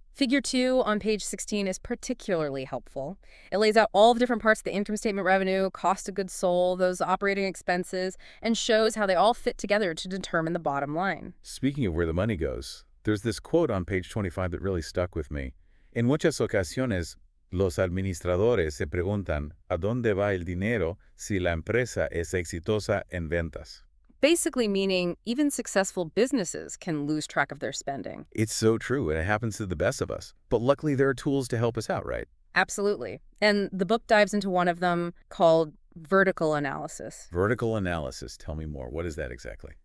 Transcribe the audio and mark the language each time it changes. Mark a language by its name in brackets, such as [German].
[English] Figure 2 on page 16 is particularly helpful. It lays out all the different parts of the income statement revenue, cost of goods sold, those operating expenses, and shows how they all fit together to determine the bottom line. Speaking of where the money goes, there's this quote on page 25 that really stuck with me. [Spanish] En muchas ocasiones, los administradores se preguntan a dónde va el dinero si la empresa es exitosa en ventas. [English] Basically meaning even successful businesses can lose track of their spending. It's so true, and it happens to the best of us. But luckily, there are tools to help us out, right? Absolutely. And the book dives into one of them called vertical analysis. Vertical analysis. Tell me more. What is that exactly?